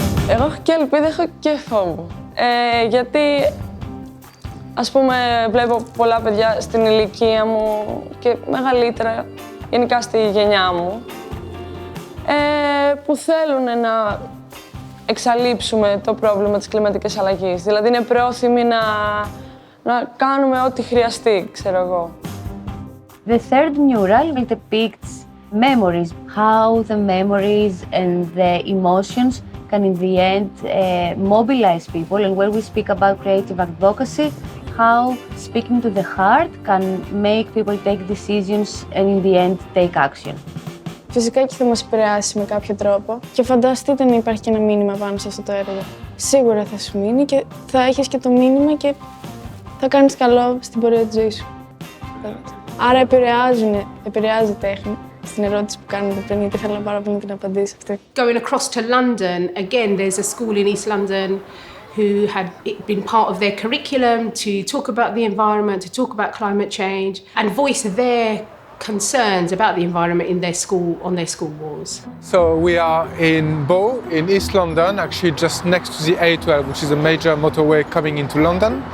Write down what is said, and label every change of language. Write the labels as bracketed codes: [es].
[el] Εγώ έχω και ελπίδα, έχω και φόβο. Γιατί, ας πούμε, βλέπω πολλά παιδιά στην ηλικία μου και μεγαλύτερα, γενικά στη γενιά μου, που θέλουν να εξαλείψουμε το πρόβλημα της κλιματικής αλλαγής. Δηλαδή είναι πρόθυμοι να κάνουμε ό,τι χρειαστεί, ξέρω εγώ. [en] The third mural depicts memories, how the memories and the emotions can in the end mobilize people, and when we speak about creative advocacy, how speaking to the heart can make people take decisions and in the end take action. [el] Φυσικά και θα μας επηρεάσει με κάποιο τρόπο και φανταστείτε να υπάρχει και ένα μήνυμα πάνω σε αυτό το έργο. Σίγουρα θα σου μείνει και θα έχεις και το μήνυμα και θα κάνεις καλό στην πορεία της ζωής σου. Άρα επηρεάζει η τέχνη. Στην ερώτηση που κάνετε πριν, γιατί θέλω πάρα πολύ να την απαντήσω αυτή. [en] Going across to London, again, there's a school in East London who had been part of their curriculum to talk about the environment, to talk about climate change, and voice their concerns about the environment in their school, on their school walls. So we are in Bow, in East London, actually just next to the A12, which is a major motorway coming into London.